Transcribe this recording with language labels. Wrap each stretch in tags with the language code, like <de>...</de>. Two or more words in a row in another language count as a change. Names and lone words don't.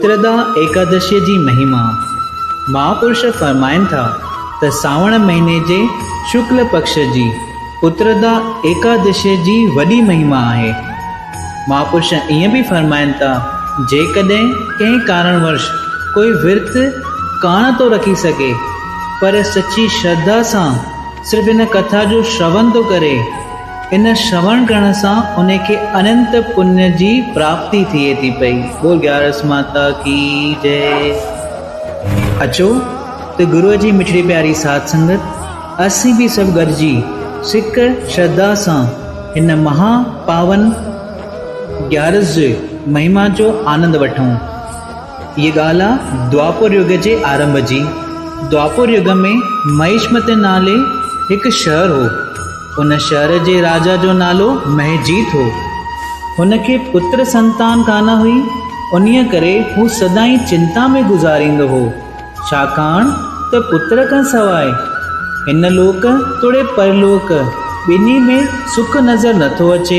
<sd>पुत्रदा एकादशी जी महिमा। महापुरुष फरमाइनि था त सावण महीने जे शुक्ल पक्ष जी पुत्रदा एकादशी जी वॾी महिमा आहे। महापुरुष ईअं बि फरमाइनि था, जेकॾहिं कंहिं कारणवश कोई विर्त कान थो रखी सघे पर सची श्रद्धा सां सिर्फ़ इन कथा जो श्रवण थो करे, इन श्रवण करण सां उनखे अनंत पुण्य जी प्राप्ति थिए थी पई।</sd> <hi>बोल ग्यारस माता की जय।</hi> <sd>अचो त गुरुअ जी मिठड़ी प्यारी साध संगत असीं भी सब गॾिजी सिक श्रद्धा सां हिन महा पावन ग्यारस जी महिमा जो आनंद वठूं। ये ॻाल्हि आहे द्वापर युग जे आरंभ जी। द्वापर युग में महिष्मत नाले हिकु शहर हो। उन शहर जे राजा जो नालो महजीत हो। हुनखे पुत्र संतान कान हुई, उन्हीअ करे हू सदाई चिंता में गुज़ारींदो हो, छाकाणि त पुत्र खां सवाइ हिन लोक तोड़े परलोक ॿिन्ही में सुख नज़र नथो अचे।</sd>